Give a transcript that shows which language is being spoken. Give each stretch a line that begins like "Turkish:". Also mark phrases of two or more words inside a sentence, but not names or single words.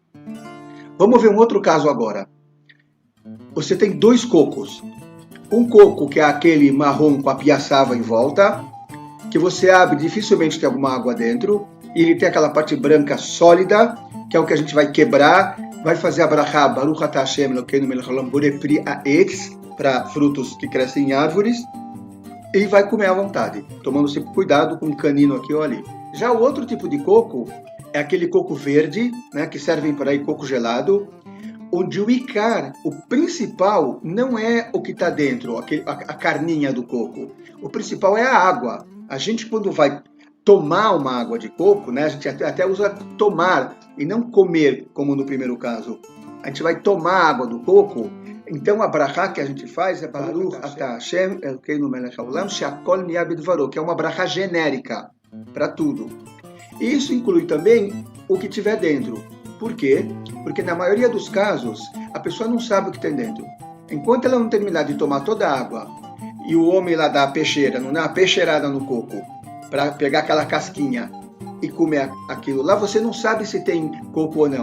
Portuguese: Vamos ver um outro caso agora. Você tem 2 cocos. Um coco que é aquele marrom com a piaçava em volta, que você abre, dificilmente tem alguma água dentro, e ele tem aquela parte branca sólida, que é o que a gente vai quebrar, vai fazer a brachá,
Hebrew: ברוך אתה השם אלוקינו מלך העולם בורא פרי העץ,
Portuguese: para frutos que crescem em árvores, e vai comer à vontade, tomando sempre cuidado com um canino aqui ou ali. Já o outro tipo de coco, é aquele coco verde, né, que servem para aí coco gelado, onde o ikar, o principal, não é o que está dentro, a carninha do coco. O principal é a água. A gente, quando vai tomar uma água de coco, né, a gente até usa tomar e não comer, como no primeiro caso. A gente vai tomar a água do coco, então a brachá que a gente faz é
Hebrew: ברוך אתה השם אלוקינו מלך העולם שהכל נהיה בדברו,
Portuguese: que é uma brachá genérica para tudo. E isso inclui também o que tiver dentro. Por quê? Porque na maioria dos casos, a pessoa não sabe o que tem dentro. Enquanto ela não terminar de tomar toda a água, e o homem lá dá a peixeira, não dá uma peixeirada no coco, para pegar aquela casquinha e comer aquilo lá, você não sabe se tem coco ou não.